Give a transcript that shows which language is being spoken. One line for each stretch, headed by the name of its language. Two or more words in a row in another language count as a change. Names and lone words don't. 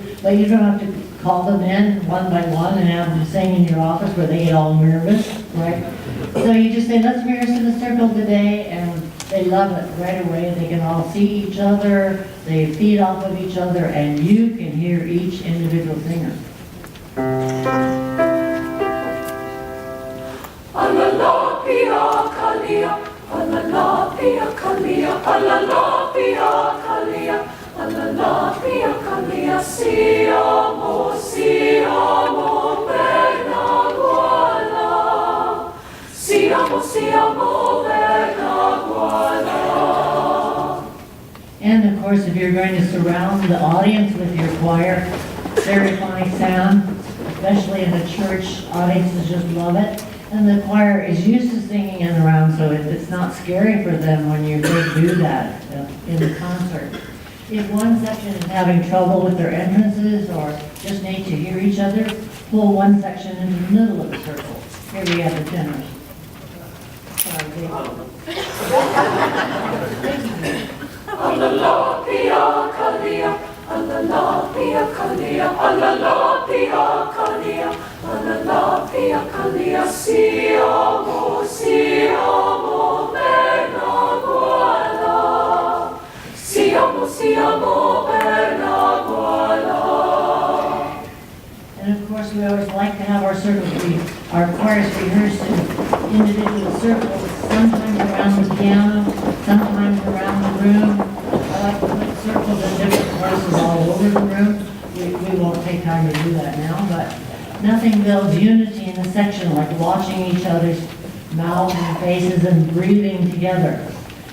English: But you don't have to call them in one by one and have them sing in your office where they get all nervous, right? So you just say, let's rehearse in a circle today, and they love it right away. They can all see each other, they feed off of each other, and you can hear each individual singer. Alala pia kalia, alala pia kalia, alala pia kalia, alala pia kalia. Siamo, siamo Bernaguala. Siamo, siamo Bernaguala. And of course, if you're going to surround the audience with your choir, stereophonic sound, especially in a church, audiences just love it. And the choir is used to singing in the round, so it's not scary for them when you do that in the concert. If one section is having trouble with their entrances or just need to hear each other, pull one section into the middle of the circle. Here we have the tenors. Sorry, Dave. Alala pia kalia, alala pia kalia, alala pia kalia, alala pia kalia. Siamo, siamo Bernaguala. Siamo, siamo Bernaguala. And of course, we always like to have our choirs rehearsed in individual circles, sometimes around the piano, sometimes around the room. I like to put circles in different places all over the room. We won't take time to do that now, but nothing builds unity in a section like watching each other's mouths and faces and breathing together.